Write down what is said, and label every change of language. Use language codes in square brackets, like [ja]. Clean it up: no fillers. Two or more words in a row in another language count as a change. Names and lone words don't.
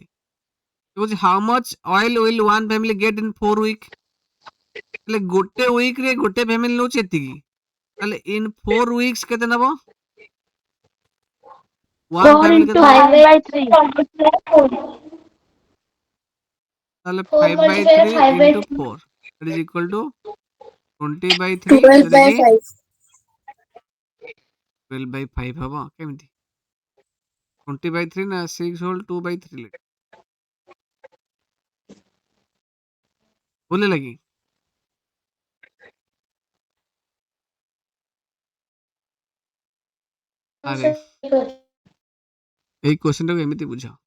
[en] How much oil will one family get in 4 week? [or] ହେଲେ ଗୋଟେ ୱିକରେ ଗୋଟେ ଫ୍ୟାମିଲି ନଉଛି ଏତିକି, ତାହେଲେ [en] in 4 weeks [or] କେତେ ନବ? 1 4 ଫ୍ୟାମିଲି କେତେ into ନବ? 5/3 ତାହେଲେ 4 [en] 5/3 into 4 that is equal to 20/3 [or] ଯୋଉଟା କି 12/5 ହବ। କେମିତି? 20/3 ନା 6 whole 2/3 ଲିଟର ଭୁଲ ଲାଗି? ଆରେ ଏଇ କ୍ୱେଶ୍ଚନଟାକୁ ଏମିତି ବୁଝ।